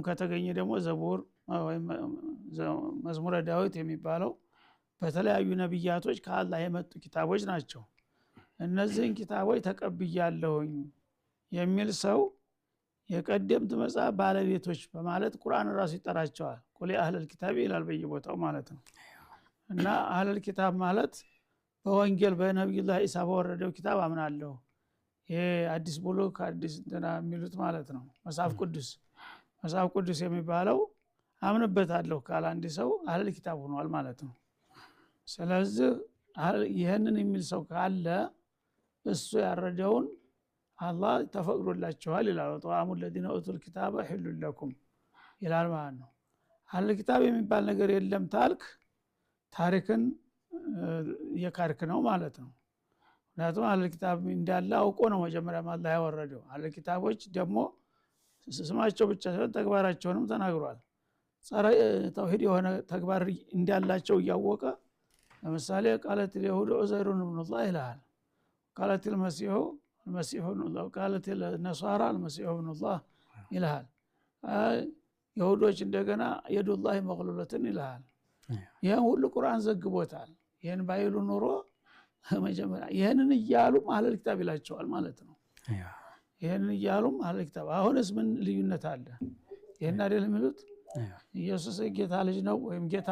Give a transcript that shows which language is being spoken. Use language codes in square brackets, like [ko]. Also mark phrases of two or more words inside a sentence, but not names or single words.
[am] ከተገኘ ደግሞ ዘቡር ወይም መዝሙረ ዳዊት የሚባለው በተለያዩ ነብያቶች ከአላህ የመጡ ኪታቦች ናቸው እነዚህን ኪታቦች ተቀብያለሁኝ የሚል ሰው የቀደምት መጽሐፍ ባለቤቶች በማለት ቁርአን ራሱ ይጠራቸዋል [ar] قل أهل الكتاب [am] ይላል በየቦታው ማለት ነው እና [ar] أهل الكتاب [am] ማለት በወንጌል በነብዩላህ ኢሳ በወረደው ኪታብ አምናለሁ ይሄ አዲስ ብሉክ አዲስ እንትና የሚሉት ማለት ነው መጽሐፍ ቅዱስ የሚባለው አምንበታለሁ ካለ አንድ ሰው [ar] أهل الكتاب [am] ሆኗል ማለት ነው ስለዚህ ይሄንን የሚል ሰው ካለ እሱ ያረደውን አላህ ተፈቅዶላችኋል ይላል [ar] وطعام الذين اوتوا الكتاب حل لكم [am] ይላል ማለት ነው [ar] أهل الكتاب [am] የሚባል ነገር የለም ታልክ ታሪክን የካርክ ነው ማለት ነው ምክንያቱም [ar] أهل الكتاب [am] እንዳለ አውቆ ነው መጀመሪያ አላህ ያወረደው አህለል ኪታቦች ደግሞ ስማቸው ብቻ ሳይሆን ተግባራቸውንም ተናግሯል ጸረ ተውሂድ የሆነ ተግባር እንዳላቸው ያወቀ ለምሳሌ [ar] قالت اليهود عزير ابن الله [am] ይላል [ar] قالت المسيح ابن الله قالت النصارى المسيح ابن الله [am] ይላል ይሁዶች እንደገና [ar] يد الله مغلولة [am] ይላል ይሄን ሁሉ ቁርአን ዘግቦታል ይሄን ባይሉ ኑሮ መጀመሪያ ይሄንን ይያሉ [ar] أهل الكتاب [am] ይላቸዋል ማለት ነው ይሄንን ይያሉ [ar] أهل الكتاب [am] አሁንስ ምን ልዩነት አለ ይሄን አይደል የሚሉት ኢየሱስ ጌታ ልጅ ነው ወይም ጌታ